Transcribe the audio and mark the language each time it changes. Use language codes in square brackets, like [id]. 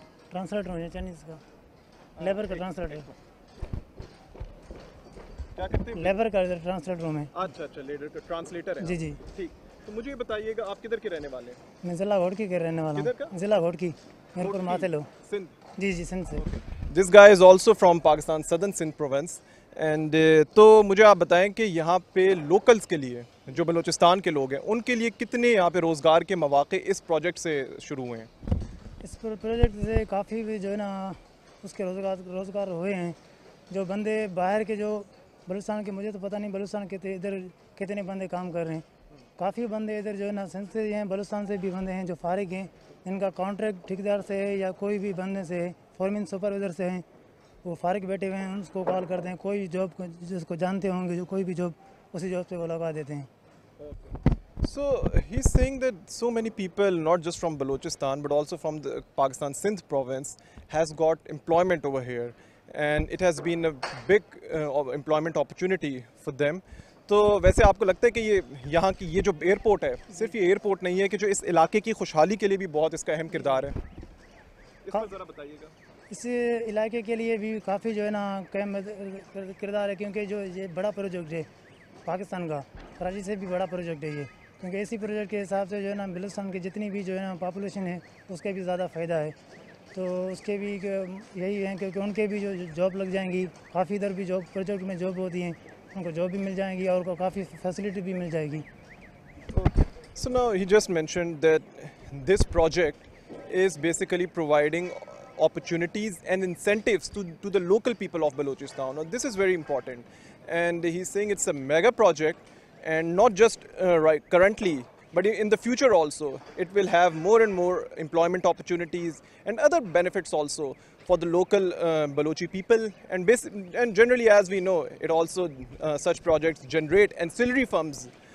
[hi] Translator हूँ Chinese का. Labour का ट्रांसलेटर. क्या करते हैं? लेबर का ट्रांसलेटर हूँ मैं. अच्छा, लेबर का ट्रांसलेटर है. जी. ठीक. तो मुझे ये बताइएगा, आप किधर के रहने वाले हैं? मैं जिला घोड़की के रहने वाला हूँ. किधर का? जिला घोड़की. मीरपुर मातेलो. सिंध. जी, सिंध से. [en] This guy is also from Pakistan, Southern Sindh province, [hi] and तो मुझे आप बताएं कि यहाँ पे लोकल्स के लिए जो बलूचिस्तान के लोग हैं उनके लिए कितने यहाँ पे रोज़गार के मौके इस प्रोजेक्ट से शुरू हुए हैं? इस प्रोजेक्ट से काफ़ी भी जो है ना उसके रोज़गार हुए हैं। जो बंदे बाहर के जो बलूचिस्तान के, मुझे तो पता नहीं बलूचिस्तान के इधर कितने बंदे काम कर रहे हैं। काफ़ी बंदे इधर जो है ना सिंध से हैं, बलूचिस्तान से भी बंदे हैं जो फारिग हैं, इनका कॉन्ट्रैक्ट ठेकेदार से है या कोई भी बंदे से है, फॉरमैन सुपरवाइज़र से हैं, वो फारिग बैठे हुए हैं, उसको कॉल करते हैं, कोई जॉब जिसको जानते होंगे जो कोई भी जॉब उसी जॉब पे वो लगा देते हैं। [en] So he's saying that so many people, not just from Balochistan but also from the Pakistan Sindh province, has got employment over here, and it has been a big employment opportunity for them. [hi] तो वैसे आपको लगता है कि ये यहाँ की ये जो एयरपोर्ट है सिर्फ ये एयरपोर्ट नहीं है कि जो इस इलाके की खुशहाली के लिए भी बहुत इसका अहम किरदार है? इस पर ज़रा बताइएगा। इस इलाके के लिए भी काफ़ी जो है ना अहम किरदार है, क्योंकि जो ये बड़ा प्रोजेक्ट है पाकिस्तान का, कराची से भी बड़ा प्रोजेक्ट है ये, क्योंकि इसी प्रोजेक्ट के हिसाब से जो है ना बलूचिस्तान की जितनी भी जो है ना पॉपुलेशन है उसके भी ज़्यादा फ़ायदा है। तो उसके भी यही है क्योंकि उनके भी जो जॉब लग जाएंगी, काफ़ी इधर भी जॉब प्रोजेक्ट में जॉब होती हैं, उनको जॉब भी मिल जाएंगी और उनको काफ़ी फैसिलिटी भी मिल जाएगी। [en] So now he just mentioned that this project is basically providing opportunities and incentives to the local people of Balochistan. Now this is very important, and he's saying it's a mega project, and not just right currently, but in the future also it will have more and more employment opportunities and other benefits also for the local Balochi people, and generally, as we know, it also such projects generate ancillary funds.